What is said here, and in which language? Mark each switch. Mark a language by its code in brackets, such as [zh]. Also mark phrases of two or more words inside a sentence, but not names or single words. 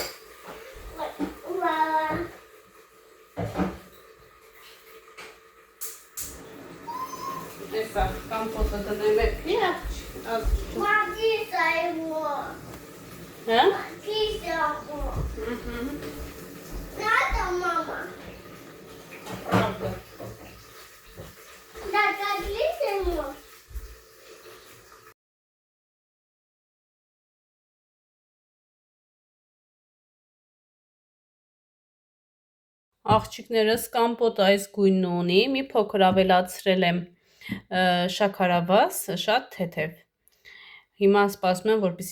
[hy] Հեսա, կամպոտը դնեմ եք մի [ru] Надо, мама. Правда։ Да, как длительно? [hy] Աղջիկներս կամպոտը այս գույնն ունի, մի փոքր ավելացրել եմ շաքարավազ, շատ թեթև։ Հիմա սպասում եմ, որպեսզի